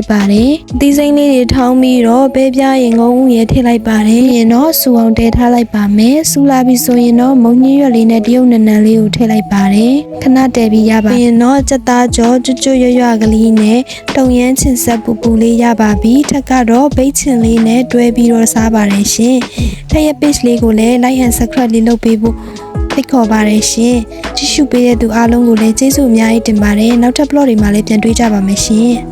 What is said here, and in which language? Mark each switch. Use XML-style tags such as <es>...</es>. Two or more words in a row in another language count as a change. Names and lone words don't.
<my>ပါတယ်။သီးစိမ်းလေးတွေထောင်းပြီးတော့ပဲပြားရင်ငုံဦးရဲထည့်လိုက်ပါတယ်။ရင်တော့စူအောင်တည်ထားလိုက်ပါမယ်။စူလာပြီးဆိုရင်တော့မုံညင်းရွက်လေးနဲ့တရုတ်နံနံလေးကိုထည့်လိုက်ပါတယ်။ခဏတည်ပြီးရပါရင်တော့ကြက်သားကြောကျွတ်ရွကလေးနဲ့တုံရမ်းချင်ဆက်ပူပူလေးရပါပြီ။ထက်ကတော့ဘိတ်ချင်လေးနဲ့တွဲပြီးတော့စားပါတယ်ရှင်။ထက်ရဲ့ page လေးကိုလည်း</my> <en>like and subscribe</en> <my>လေးလုပ်ပေးဖို့ဖိတ်ခေါ်ပါတယ်ရှင်ကြည့်ရှုပေးတဲ့သူအားလုံးကိုလည်းကျေးဇူးအများကြီးတင်ပါတယ်နောက်ထပ် blog တွေမှာလည်းပြန်တွေ့ကြပါမယ်ရှင်</my>